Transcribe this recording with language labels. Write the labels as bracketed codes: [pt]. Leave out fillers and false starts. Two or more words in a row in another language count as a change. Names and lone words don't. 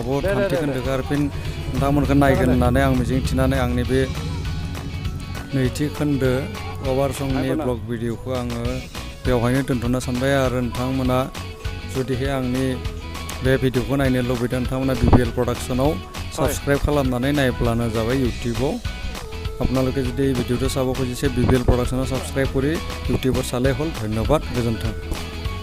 [brx] थामथि खोन्दोखौ आरो फिन नोंथांमोनखौ नायगोन होननानै आं मिजिंथिनानै आंनि बे नैथि खोन्दो अभार संनि ब्लग भिडिअखौ आङो बेवहायनो दोनथ'नो सानबाय आरो नोंथांमोना जुदिहाय आंनि बे भिडिअखौ नायनो लुबैदों नोंथांमोना BBL प्रडाक्शनाव साबस्क्राइब खालामनानै नायब्लानो जाबाय इउटिউबआव [as] আপোনালোকে যদি এই ভিডিওটো চাব খুজিছে BBL প্ৰডাকশ্যনক সাবস্ক্ৰাইব কৰি ইউটিউবত চালে হ'ল ধন্যবাদ [brx] গোজন্থন